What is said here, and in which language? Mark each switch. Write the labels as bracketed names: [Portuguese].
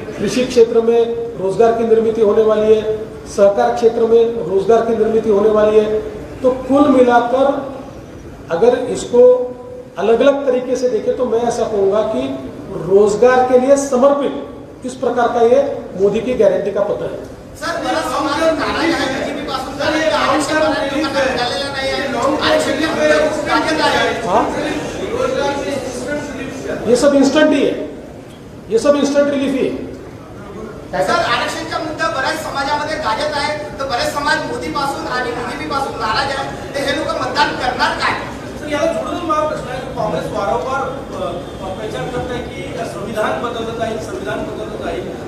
[Hindi] कृषि क्षेत्र में रोजगार की निर्मित होने वाली है. सहकार क्षेत्र में रोजगार की निर्मित होने वाली है. तो कुल मिलाकर अगर इसको अलग अलग तरीके से देखें तो मैं ऐसा कहूंगा कि रोजगार के लिए समर्पित इस प्रकार का ये मोदी की गारंटी का पत्र है. [Marathi] सर, बराच समाज नाराज आहे बीजेपी पासून, आरक्षण लोकांना मिळालेलं नाही आहे, आरक्षण राज्यात आहे. [Hindi] हाँ, ये सब इंस्टंट ही है, ये सब इंस्टंट रिलीफ ही है. [Marathi] सर, आरक्षणचा मुद्दा बऱ्याच समाजामध्ये गाजत आहे, तर बरेच समाज मोदी पासून आणि बीजेपी पासून नाराज आहे, तर हे लोक मतदान करणार काय? याला जोडून मला प्रश्न आहे की काँग्रेस वारंवार प्रचार करत आहे की संविधान बदललं जाईल, संविधान बदललं जाईल.